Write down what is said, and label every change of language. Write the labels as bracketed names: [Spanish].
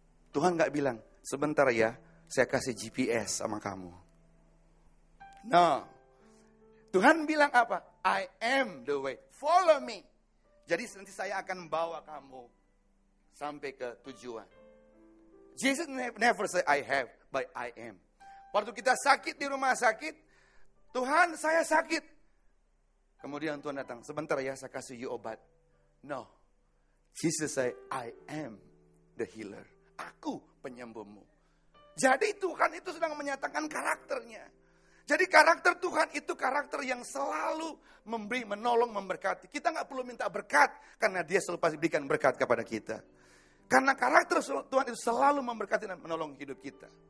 [Indonesian] Tuhan gak bilang, sebentar ya, saya kasih GPS sama kamu. No. Tuhan bilang apa? [English] I am the way. Follow me. [Indonesian] Jadi nanti saya akan bawa kamu sampai ke tujuan. [English] Jesus never say I have, but I am. [Indonesian] Waktu kita sakit di rumah sakit, Tuhan saya sakit. Kemudian Tuhan datang, sebentar ya saya kasih you obat. No. [English] Jesus say, I am the healer. [Indonesian] Aku penyembuhmu. Jadi Tuhan itu sedang menyatakan karakternya. Jadi karakter Tuhan itu karakter yang selalu memberi, menolong, memberkati. Kita nggak perlu minta berkat, karena dia selalu pasti berikan berkat kepada kita. Karena karakter Tuhan itu selalu memberkati dan menolong hidup kita.